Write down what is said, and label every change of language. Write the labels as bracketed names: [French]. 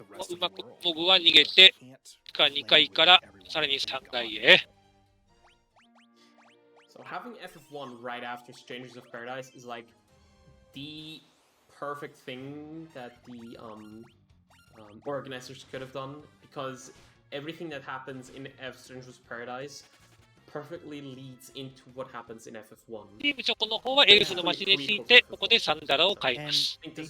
[Japanese] うまく僕は逃げて、地下2階からさらに3階へ。 [English] So having FF1 right after Strangers of Paradise is like the perfect thing that the organizers could have done, because everything that happens in Strangers of Paradise perfectly leads into what happens in FF1. [Japanese] チームチョコの方はエルフの街について、ここでサンダラを買います。